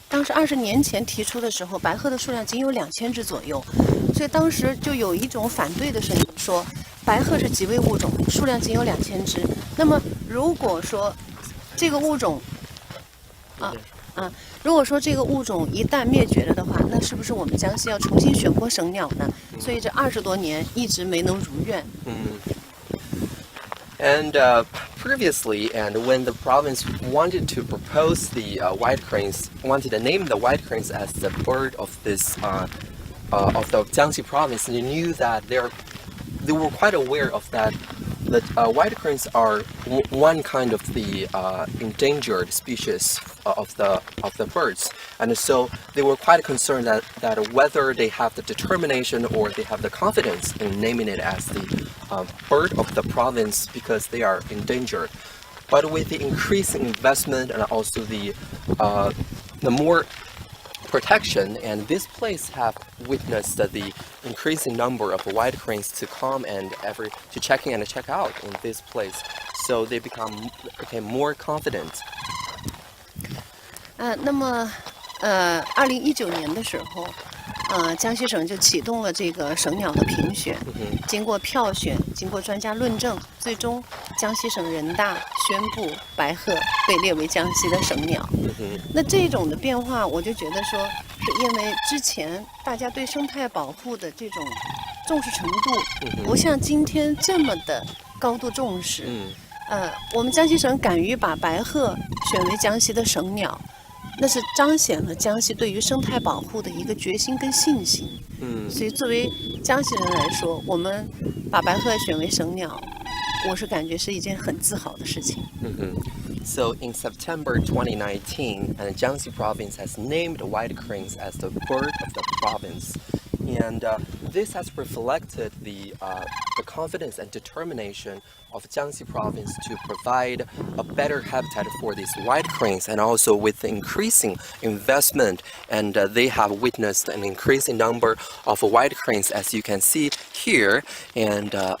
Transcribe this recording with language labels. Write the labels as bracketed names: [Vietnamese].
[Chinese] 当时20年前提出的时候，白鹤的数量仅有2000只左右，所以当时就有一种反对的声音，说白鹤是极危物种，数量仅有2000只。那么如果说这个物种，如果说这个物种一旦灭绝了的话，那是不是我们江西要重新选播省鸟呢？所以这20多年一直没能如愿。 [English] And previously, and when the province wanted to propose the white cranes, wanted to name the white cranes as the bird of this of the Jiangxi province, they knew that they were quite aware of that. That white cranes are one kind of the endangered species of the birds, and so they were quite concerned that whether they have the determination or they have the confidence in naming it as the bird of the province because they are endangered. But with the increasing investment and also the more protection, and this place have witnessed the increasing number of white cranes to come and to check in and check out in this place, so they became more confident. [Chinese] 那么2019年的时候，江西省就启动了这个省鸟的评选，经过票选，经过专家论证，最终江西省人大宣布白鹤被列为江西的省鸟。那这种的变化，我就觉得说，是因为之前大家对生态保护的这种重视程度，不像今天这么的高度重视。我们江西省敢于把白鹤选为江西的省鸟，那是彰显了江西对于生态保护的一个决心跟信心。所以作为江西人来说，我们把白鹤选为省鸟，我是感觉是一件很自豪的事情。 [English] So in September 2019, Jiangxi province has named white cranes as the bird of the province. And this has reflected the confidence and determination of Jiangxi province to provide a better habitat for these white cranes, and also with the increasing investment, and they have witnessed an increasing number of white cranes, as you can see here, and